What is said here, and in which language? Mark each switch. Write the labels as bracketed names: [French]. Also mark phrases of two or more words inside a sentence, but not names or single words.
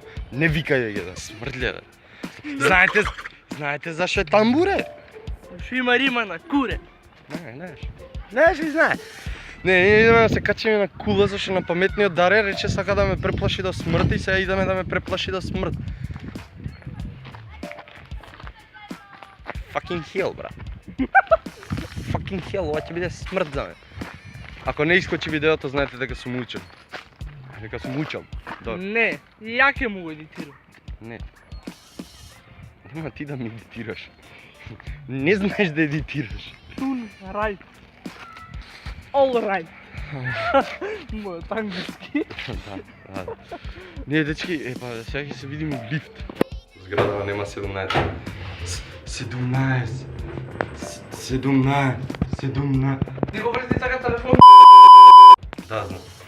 [Macedonian] Не викај ги да смрдле да. Знаете зашо е тамбуре? Шо има рима на куре. Знаеш и знае. Не, ние идеме да се качиме на кула, зашто на паметниот Даре рече сака да ме преплаши до смрт и сега идеме да ме преплаши до смрт. [English] Fucking hell, [Macedonian] брат. [English] Fucking hell, [Macedonian] ова ќе биде смрт за мене. Ако не искочи видеото, знаете дека сум учен. Дека сум учен. Не, и ја ќе му го едитирам. Не. Нема ти да ми едитираш. Не знаеш да едитираш. [English] Тун, right. All right. [Macedonian] Мојот англиски. Да. Не, дечки, сега ќе се видиме у лифт. Зградава нема 17. 17. Ти го врти така телефон. Да, знам.